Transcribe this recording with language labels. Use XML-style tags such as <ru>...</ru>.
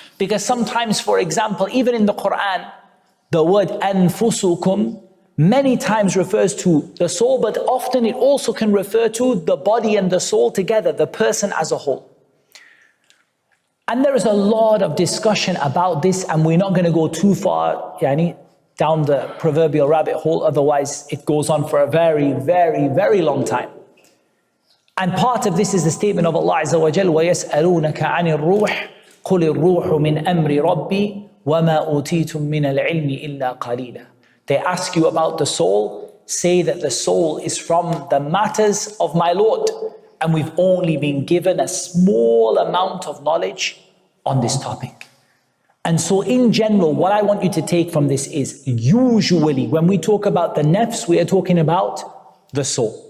<en>Because sometimes, for example, even in the Qur'an, the word anfusukum many times refers to the soul, but often it also can refer to the body and the soul together, the person as a whole. And there is a lot of discussion about this, and we're not going to go too far down the proverbial rabbit hole, otherwise it goes on for a very, very, very long time. And part of this is the statement of Allah Azza wa Jal,</en> <ar>وَيَسْأَلُونَكَ عَنِ الرُّوحِ قُلِ الرُّوحُ مِنْ أَمْرِ رَبِّي وَمَا أُوتِيتُم مِّنَ الْعِلْمِ إِلَّا قَلِيلًا.</ar> <en>They ask you about the soul, say that the soul is from the matters of my Lord, and we've only been given a small amount of knowledge on this topic. And so in general, what I want you to take from this is, usually when we talk about the nafs, we are talking about the soul.</en>